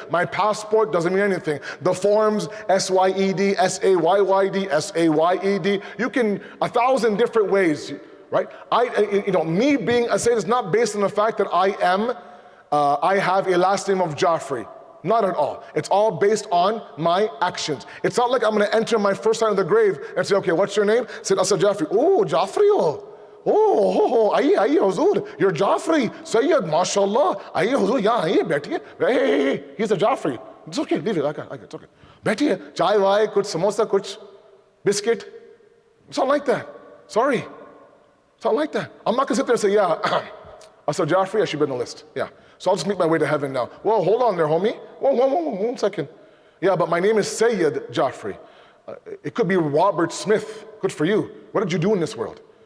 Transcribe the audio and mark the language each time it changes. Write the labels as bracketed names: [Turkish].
[English] My passport doesn't mean anything. The forms, S-Y-E-D, S-A-Y-Y-D, S-A-Y-E-D, you can 1,000 different ways, right? Me being a Sayyid is not based on the fact that I have a last name of Jafri. Not at all. It's all based on my actions. It's not like I'm going to enter my first time in the grave and say, okay, what's your name? Said Asad Jafri. Oh, Jafri, oh. [Hindi] oh, आइए हुजूर, [English] you're Jafri, Sayyid, mashallah, [Hindi] आइए हुजूर, यहाँ आइए, बैठिए. [English] Hey, he's a Jafri. It's okay, leave it, I got it, it's okay. [Hindi] बैठिए, चाय वाय, कुछ समोसा, कुछ biscuit. [English] It's not like that. Sorry. It's not like that. I'm not gonna sit there and say, yeah, I said Jafri, I should be on the list. Yeah. So I'll just make my way to heaven now. Whoa, hold on there, homie. Whoa, 1 second. Yeah, but my name is Sayyid Jafri. It could be Robert Smith. Good for you. What did you do in this world?